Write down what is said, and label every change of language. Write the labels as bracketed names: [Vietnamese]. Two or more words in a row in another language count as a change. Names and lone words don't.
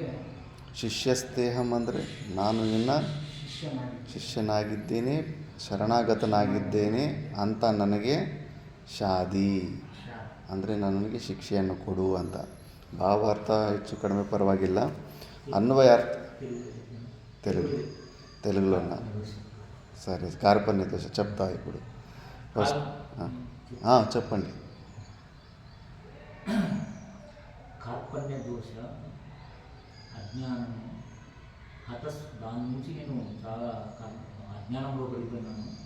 [Kannada] ಶಿಷ್ಯಸ್ತೇಹಂ ಅಂದರೆ ನಾನು ನಿನ್ನ ಶಿಷ್ಯನಾಗಿದ್ದೇನೆ, ಶರಣಾಗತನಾಗಿದ್ದೇನೆ ಅಂತ ನನಗೆ ಶಾದಿ ಅಂದರೆ ನನಗೆ ಶಿಕ್ಷೆಯನ್ನು ಕೊಡು ಅಂತ. ಭಾವಾರ್ಥ ಹೆಚ್ಚು ಕಡಿಮೆ ಪರವಾಗಿಲ್ಲ. ಅನ್ವಯಾರ್ಥ తెలుగులోనా? [Telugu] సరే. కార్పణ్య దోష చెప్తా ఇప్పుడు ఫస్ట్. చెప్పండి. కార్పణ్య దోష అజ్ఞానము దాని నుంచి నేను చాలా అజ్ఞానంలో పడిపోయినాను.